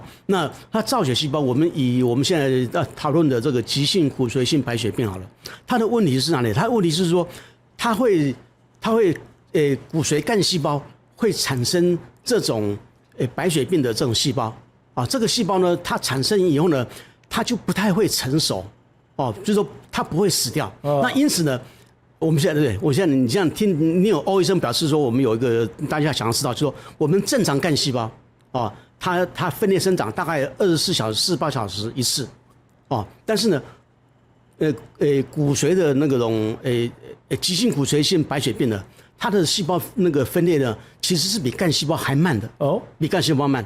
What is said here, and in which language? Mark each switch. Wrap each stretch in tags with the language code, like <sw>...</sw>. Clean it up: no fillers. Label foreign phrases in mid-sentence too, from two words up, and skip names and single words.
<zh>那它造血細胞，我們現在討論的這個急性骨髓性白血病好了，它的問題是哪裡？它的問題是說，它會骨髓幹細胞會產生這種白血病的這種細胞。這個細胞呢，它產生以後呢，它就不太會成熟，就是說它不會死掉。那因此呢，我們现在你這樣聽，你有歐醫生表示說，我們有一個大家想要知道，就是說我們正常幹細胞，它分裂生長大概24小時、48小時一次，但是呢，骨髓的那種急性骨髓性白血病呢，它的細胞那個分裂呢，其實是比幹細胞還慢的，比幹細胞慢。</zh>